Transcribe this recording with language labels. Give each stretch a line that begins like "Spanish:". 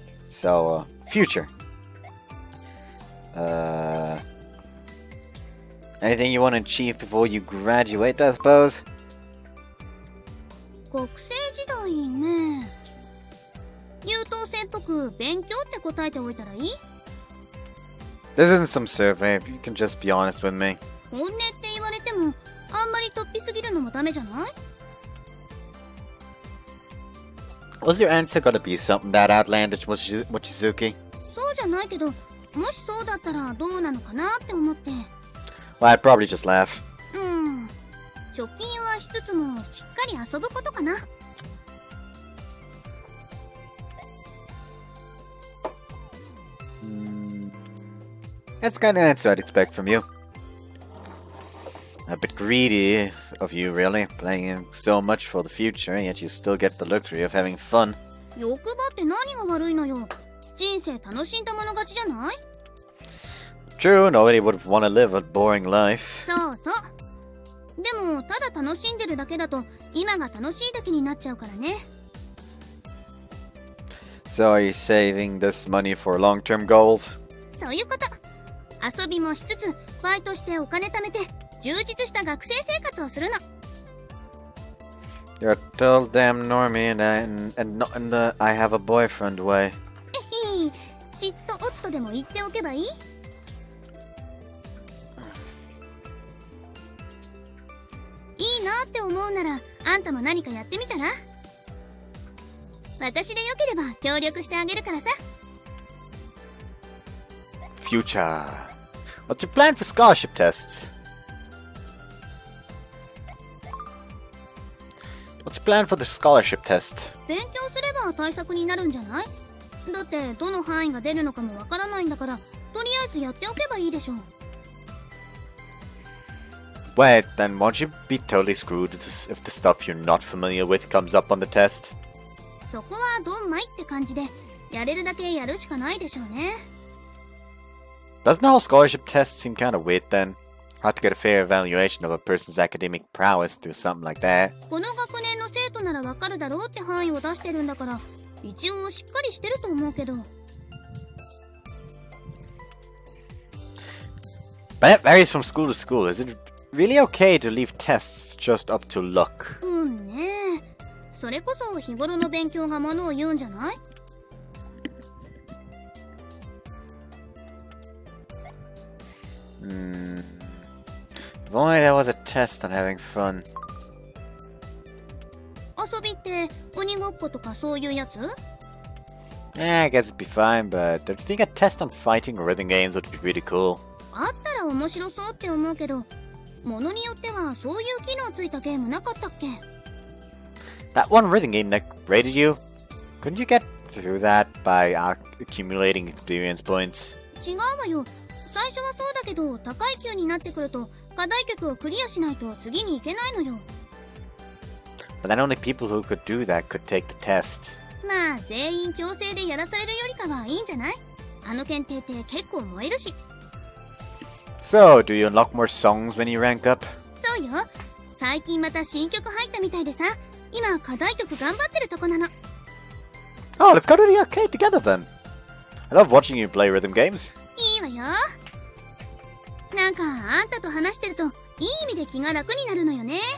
English: So, future. Anything you want to achieve before you graduate, I suppose?
Japanese: 学生時代ね。優等生っぽく勉強って答えておいたらいい？
English: This isn't some survey. You can just be honest with me.
Japanese: 本音って言われてもあんまり突飛すぎるのもダメじゃない？
English: Was your answer gonna be something that outlandish, Mochizuki?
Japanese: そうじゃないけど、もしそうだったらどうなのかなって思って。
English: Well, I'd probably just laugh.
Japanese: 貯金はしつつもしっかり遊ぶことかな。
English: That's the kind of answer I'd expect from you. A bit greedy of you, really, playing so much for the future, yet you still get the luxury of having fun.
Japanese: 欲張って何が悪いのよ。人生楽しんだもの勝ちじゃない？
English: True, nobody would want to live a boring life.
Japanese: そうそう。でもただ楽しんでるだけだと今が楽しいだけになっちゃうからね。
English: So are you saving this money for long-term goals?
Japanese: そういうこと。遊びもしつつバイトしてお金貯めて充実した学生生活をするの。
English: You're a total damn normie and not in the I have a boyfriend way.
Japanese: 嫉妬オツとでも言っておけばいい？いいなって思うならあんたも何かやってみたら？私でよければ協力してあげるからさ。
English: Future. What's your plan for scholarship tests? What's your plan for the scholarship test?
Japanese: 勉強すれば対策になるんじゃない？だってどの範囲が出るのかもわからないんだからとりあえずやっておけばいいでしょう。
English: Wait, then won't you be totally screwed if the stuff you're not familiar with comes up on the test?
Japanese: そこはドンマイって感じでやれるだけやるしかないでしょうね。
English: Doesn't the whole scholarship test seem kind of weird then? Hard to get a fair evaluation of a person's academic prowess through something like that.
Japanese: この学年の生徒ならわかるだろうって範囲を出してるんだから一応しっかりしてると思うけど。
English: But that varies from school to school. Is it really okay to leave tests just up to luck?
Japanese: ね。それこそ日頃の勉強がものを言うんじゃない？
English: If only there was a test on having fun.
Japanese: 遊びって鬼ごっことかそういうやつ？
English: Yeah, I guess it'd be fine, but don't you think a test on fighting or rhythm games would be really cool?
Japanese: あったら面白そうって思うけど、ものによってはそういう機能ついたゲームなかったっけ？
English: That one rhythm game that rated you? Couldn't you get through that by accumulating experience points?
Japanese: 違うわよ。最初はそうだけど、高い級になってくると課題曲をクリアしないと次に行けないのよ。
English: But then only people who could do that could take the test.
Japanese: まあ全員強制でやらされるよりかはいいんじゃない？あの検定って結構燃えるし。
English: So, do you unlock more songs when you rank up?
Japanese: そうよ。最近また新曲入ったみたいでさ、今課題曲頑張ってるとこなの。
English: Oh, let's go to the arcade together then. I love watching you play rhythm games.
Japanese: いいわよ。なんかあんたと話してるといい意味で気が楽になるのよね。